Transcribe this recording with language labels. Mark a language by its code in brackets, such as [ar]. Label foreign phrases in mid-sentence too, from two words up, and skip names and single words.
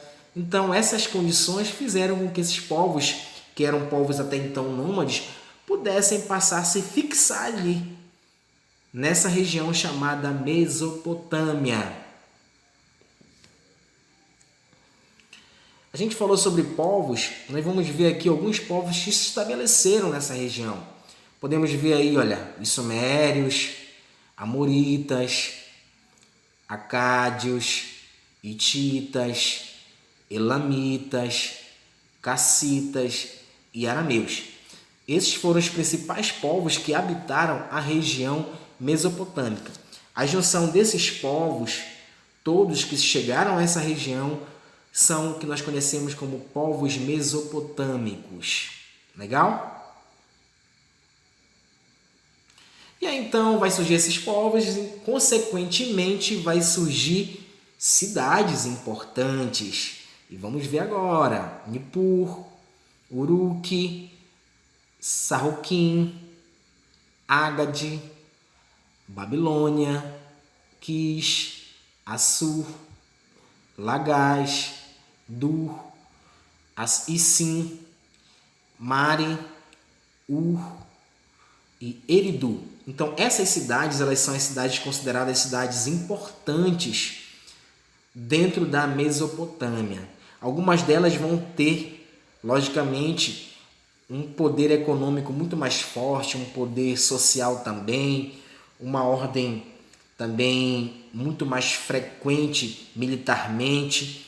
[pt] Então essas condições fizeram com que esses povos, que eram povos até então nômades, pudessem passar a se fixar ali, nessa região chamada Mesopotâmia. A gente falou sobre povos, nós vamos ver aqui alguns povos que se estabeleceram nessa região. Podemos ver aí, olha, os sumérios, amoritas, acádios, hititas, elamitas, cassitas e arameus. Esses foram os principais povos que habitaram a região mesopotâmica. A junção desses povos, todos que chegaram a essa região, são o que nós conhecemos como povos mesopotâmicos. Legal? E aí então vai surgir esses povos e, consequentemente, vai surgir cidades importantes. E vamos ver agora: Nippur, Uruk, Sarroquim, Ágade, Babilônia, Quis, Assur, Lagaz, Dur, Issim, Mari, Ur e Eridu. Então essas cidades, elas são as cidades consideradas cidades importantes dentro da Mesopotâmia. Algumas delas vão ter, logicamente, um poder econômico muito mais forte, um poder social também, uma ordem também muito mais frequente militarmente.